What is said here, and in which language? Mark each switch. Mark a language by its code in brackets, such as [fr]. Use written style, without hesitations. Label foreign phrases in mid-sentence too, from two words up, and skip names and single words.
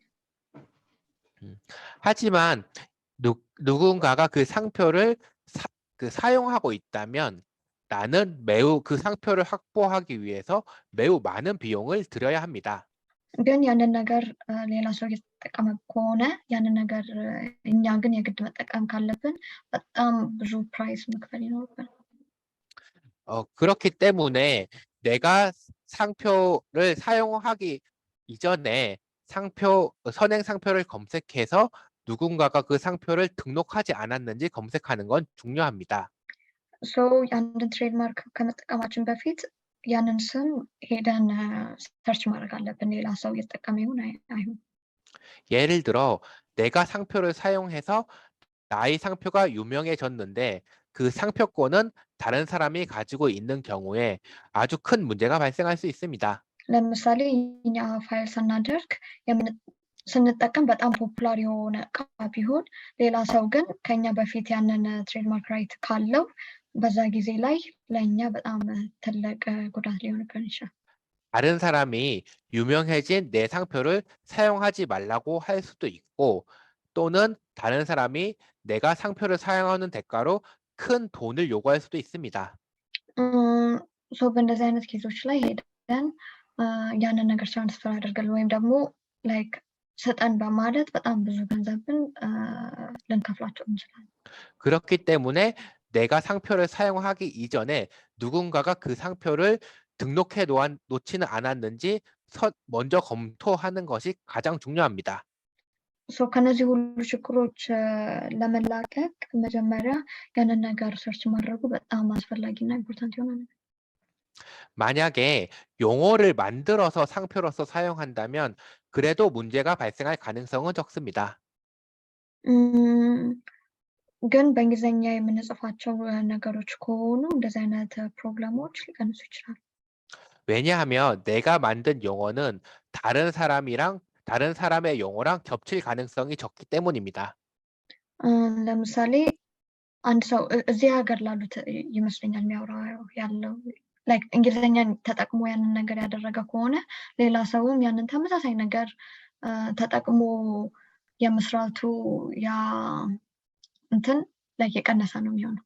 [ko] 하지만 누군가가 그 상표를 사용하고 있다면 나는 매우 그 상표를 확보하기 위해서 매우 많은 비용을 들여야 합니다. [am] ግን ያንን ነገር ሌላ ሰው እየተጠቀመ ከሆነ ያንን ነገር እኛ ግን የግድ መጠቀም ካለብን በጣም ብዙ ፕራይስ መክፈል ይኖርብናል። [ko] 그렇기 때문에 내가 상표를 사용하기 이전에 선행 상표를 검색해서 누군가가 그 상표를 등록하지 않았는지 검색하는 건 중요합니다. [am] ሶ ያንን ትሬድማርክ ከመጠቀማችን በፊት ያንን ስም ሄደን ሰርች ማድረግ አለብን ሌላ ሰው እየተጠቀመ ይሁን አይሁን። [ko] 예를 들어 내가 상표를 사용해서 나의 상표가 유명해졌는데 그 상표권은 다른 사람이 가지고 있는 경우에 아주 큰 문제가 발생할 수 있습니다. [am] ለምሳሌ እኛ ፋይል ስናደርግ ስንጠቀም በጣም ፖፑላር የሆነ እቃ ቢሆን ሌላ ሰው ግን ከኛ በፊት ያንን [en] trademark right [am] ካለው በዛ ጊዜ ላይ ለእኛ በጣም ትልቅ ጉዳት ሊሆንብን ይችላል። [ko] 다른 사람이 유명해진 내 상표를 사용하지 말라고 할 수도 있고 또는 다른 사람이 내가 상표를 사용하는 대가로 큰 돈을 요구할 수도 있습니다. [am] ሶ በእንደዚህ አይነት ኬዞች ላይ ሄደን ያንን ነገር ትራንስፈር አድርገን ወይም ደግሞ ላይክ ስጠን በማለት በጣም ብዙ ገንዘብን ልንከፍላቸው እንችላለን። [ko] 그렇기 때문에 내가 상표를 사용하기 이전에 누군가가 그 상표를 등록해 놓지는 않았는지 먼저 검토하는 것이 가장 중요합니다. [am] ሶ ከነዚህ ሁሉ ችግሮች ለመላቀቅ መጀመሪያ ያንን ነገር ሰርች ማድረጉ በጣም አስፈላጊና ኢምፖርታንት የሆነ ነገር። [ko] 만약에 용어를 만들어서 상표로서 사용한다면 그래도 문제가 발생할 가능성은 적습니다. [am] ግን በእንግሊዝኛ የምንጽፋቸው ነገሮች ከሆኑ እንደዚህ አይነት ፕሮብለሞች ሊቀንሱ ይችላሉ። [ko] 왜냐하면 내가 만든 용어는 다른 사람의 용어랑 겹칠 가능성이 적기 때문입니다. [am] ለምሳሌ አንድ ሰው እዚህ ሀገር ላሉት ይመስለኛል የሚያወራው ያለው ላይክ እንግሊዝኛን ተጠቅሞ ያንን ነገር ያደረገ ከሆነ ሌላ ሰውም ያንን ተመሳሳይ ነገር ተጠቅሞ የመስራቱ ያ እንትን like የቀነሰ ነው የሚሆነው።